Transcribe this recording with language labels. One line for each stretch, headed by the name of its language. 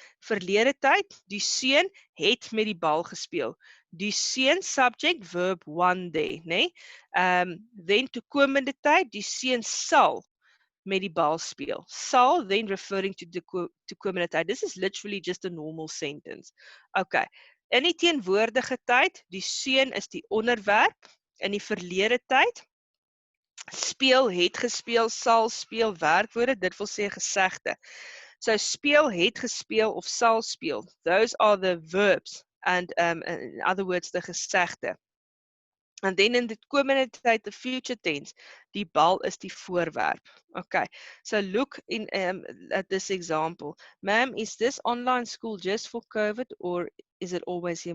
Afrikaans: Verlede tyd, die seun het met die bal gespeel. Die seun
English: subject verb one there,
Afrikaans: né? Then toekomende tyd, die seun sal met die bal speel.
English: Sal, then referring to the toekomende tyd. This is literally just a normal sentence. Okay.
Afrikaans: In die teenwoordige tyd, die seun is die onderwerp. In die verlede tyd, speel, het gespeel, sal speel, werkwoorde, dit wil sê gesegde. So speel, het gespeel of sal speel.
English: Those are the verbs and in other words the gesegde.
Afrikaans: En dan in die komende tyd,
English: the future tense,
Afrikaans: die bal is die voorwerp.
English: Okay, so look at this example. Ma'am, is this online school just for COVID or is it always here?